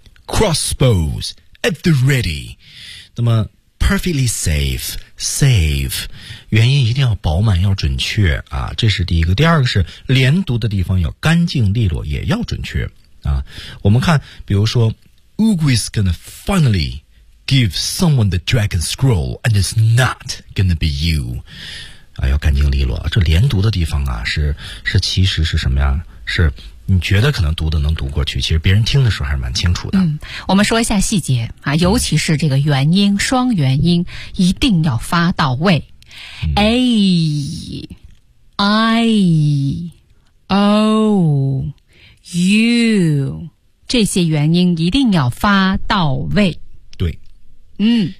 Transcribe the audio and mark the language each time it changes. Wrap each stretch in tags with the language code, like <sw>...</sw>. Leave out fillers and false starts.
<en>Crossbows at the ready。</en> <zh>那么</zh> <en>perfectly safe，</en> <zh>元音一定要饱满，要准确啊。这是第一个，第二个是连读的地方要干净利落，也要准确啊。我们看，比如说</zh> <en>Ugui's gonna finally。 Give someone the dragon scroll, and it's not gonna be you.</en> <zh>啊，要干净利落。这连读的地方啊，是其实是什么呀？是你觉得可能读的能读过去，其实别人听的时候还是蛮清楚的。嗯，我们说一下细节啊，尤其是这个元音、双元音一定要发到位。 A, I, O, U， 这些元音一定要发到位。嗯，</zh>